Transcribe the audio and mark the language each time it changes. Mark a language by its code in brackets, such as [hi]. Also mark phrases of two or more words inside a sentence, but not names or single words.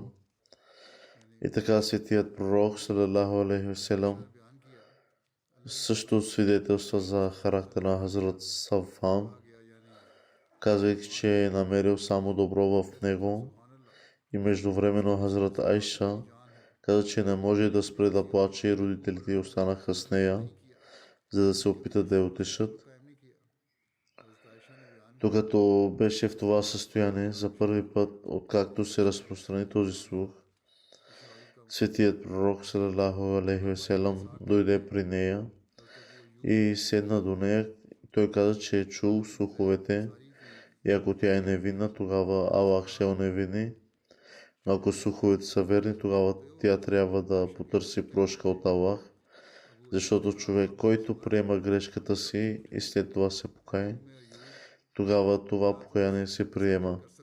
[bg] И така светият пророк [ar] صلى الله عليه وسلم [bg] също свидетелства за характера на Хазрат Сафан, казвайки, че е намерил само добро в него. И междувременно Хазрат Айша каза, че не може да спре да плаче и родителите й останаха с нея, за да се опитат да я утешат. Докато беше в това състояние, за първи път, откакто се разпространи този слух, светият пророк [ar] صلى الله عليه وسلم [bg] дойде при нея и седна до нея. Той каза, че е чул слуховете и ако тя е невинна, тогава Аллах ще я оневини. Но ако слуховете са верни, тогава тя трябва да потърси прошка от Аллах, защото човек, който приема грешката си и след това се покае, тогава това покаяние се приема.